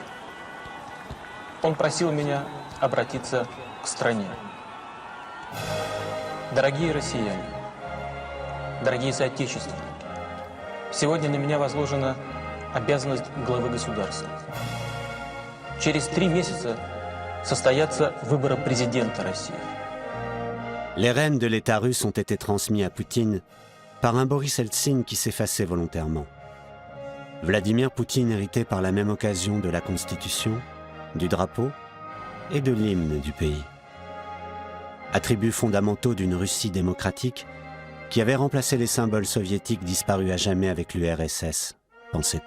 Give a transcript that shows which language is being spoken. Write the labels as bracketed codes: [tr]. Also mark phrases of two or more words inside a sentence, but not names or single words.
[ru] Он просил меня обратиться к стране. Дорогие россияне, дорогие соотечественники, сегодня на меня возложена обязанность главы государства. Через 3 месяца состоятся выборы президента России. [fr] Les rênes de l'État russe ont été transmis à Poutine par un Boris Eltsine qui s'effaçait volontairement. Vladimir Poutine héritait par la même occasion de la Constitution, du drapeau et de l'hymne du pays. Attributs fondamentaux d'une Russie démocratique qui avait remplacé les symboles soviétiques disparus à jamais avec l'URSS, pensait-on.